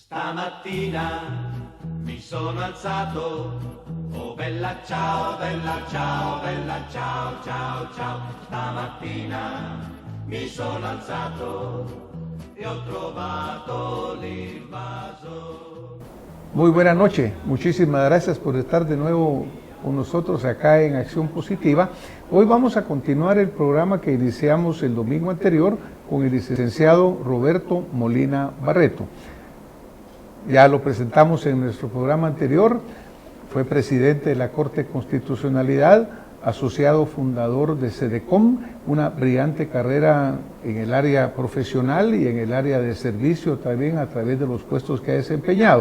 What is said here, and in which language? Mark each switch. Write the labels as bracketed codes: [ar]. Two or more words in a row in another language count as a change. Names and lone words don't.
[it] Stamattina mi sono alzato, oh bella ciao, bella ciao, bella ciao, ciao, ciao. Stamattina mi sono alzato e ho trovato l'invaso. [es] Muy buena noche, muchísimas gracias por estar de nuevo con nosotros acá en Acción Positiva. Hoy vamos a continuar el programa que iniciamos el domingo anterior con el licenciado Roberto Molina Barreto. Ya lo presentamos en nuestro programa anterior, fue presidente de la Corte de Constitucionalidad, asociado fundador de CEDECOM, una brillante carrera en el área profesional y en el área de servicio también a través de los puestos que ha desempeñado.